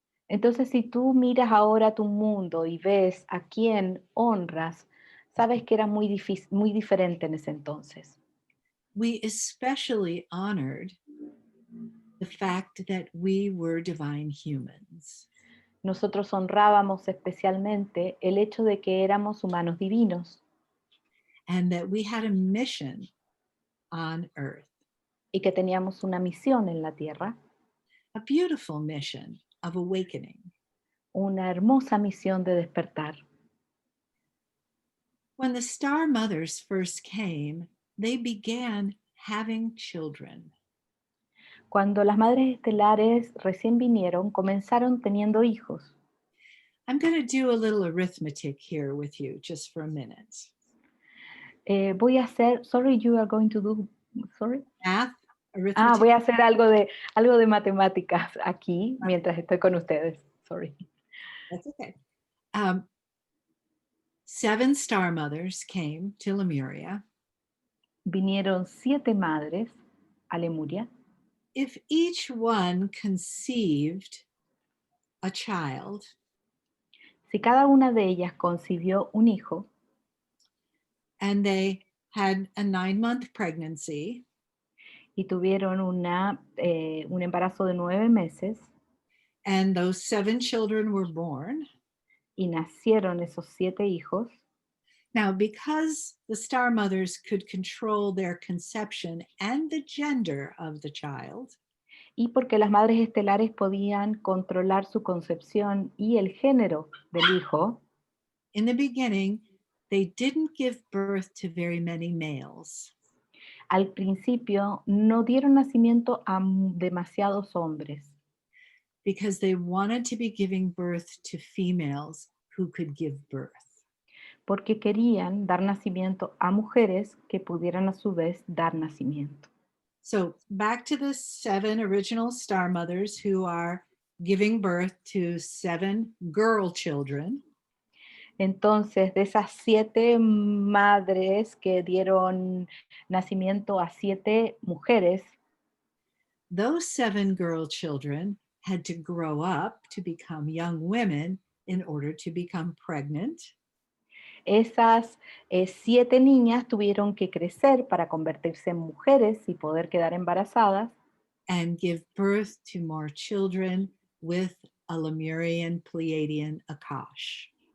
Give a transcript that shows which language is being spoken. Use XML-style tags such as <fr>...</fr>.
<es>Entonces, si tú miras ahora tu mundo y ves a quién honras, sabes que era muy muy diferente en ese entonces.</es> <en>We especially honored the fact that we were divine humans.</en> <es>Nosotros honrábamos especialmente el hecho de que éramos humanos divinos</es> <en>And that we had a mission on earth,</en> <es>y que teníamos una misión en la tierra,</es> <en>a beautiful mission of awakening.</en> <es>una hermosa misión de despertar.</es> <en>When the star mothers first came, they began having children.</en> <es>Cuando las madres estelares recién vinieron, comenzaron teniendo hijos.</es> <en>I'm going to do a little arithmetic here with you just for a minute.</en> <es>Voy a hacer,</es> <en>sorry, you are going to do, sorry. Math, arithmetic.</en> <es>Voy a hacer algo de matemáticas aquí mientras estoy con ustedes.</es> <en>Sorry. That's okay. 7 star mothers came to Lemuria.</en> <es>Vinieron 7 madres a Lemuria.</es> <en>If each one conceived a child,</en> <es>Si cada una de ellas concibió un hijo</es> <en>and they had a 9-month pregnancy,</en> <es>y tuvieron un embarazo de 9 meses</es> <en>and those 7 children were born.</en> <es>y nacieron esos 7 hijos,</es> <en>Now, because the star mothers could control their conception and the gender of the child,</en> <es>y porque las madres estelares podían controlar su concepción y el género del hijo,</es> <en>in the beginning, they didn't give birth to very many males.</en> <es>al principio no dieron nacimiento a demasiados hombres,</es> <en>Because they wanted to be giving birth to females who could give birth.</en> <es>porque querían dar nacimiento a mujeres que pudieran a su vez dar nacimiento.</es> <en>So back to the 7 original star mothers who are giving birth to 7 girl children.</en> <es>Entonces, de esas 7 madres que dieron nacimiento a 7 mujeres,</es> <en>Those 7 girl children had to grow up to become young women in order to become pregnant.</en> <es>esas 7 niñas tuvieron que crecer para convertirse en mujeres y poder quedar embarazadas</es> <en>And give birth to more children with a Lemurian Pleiadian Akash.</en>